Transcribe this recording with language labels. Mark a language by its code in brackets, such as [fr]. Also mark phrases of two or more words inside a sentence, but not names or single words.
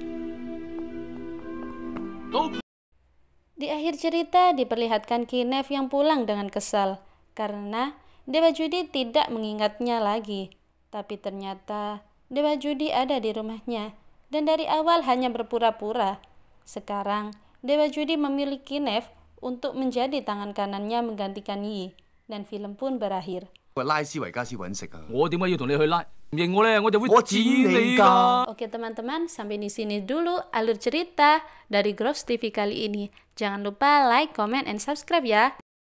[id] Di akhir cerita diperlihatkan Kinev yang pulang dengan kesal, karena Dewa Judi tidak mengingatnya lagi. Tapi ternyata Dewa Judi ada di rumahnya, dan dari awal hanya berpura-pura. Sekarang, Dewa Judi memilih Kinev untuk menjadi tangan kanannya menggantikan Yi, dan film pun berakhir. [yue] 拉斯維加斯揾食啊！我點解要同你去拉？唔認我咧，我就會我剪剪你你㗎。 [id] Oke teman-teman, sampai di sini dulu alur cerita dari Gross TV kali ini. Jangan lupa [en] like, comment, and subscribe [id] ya.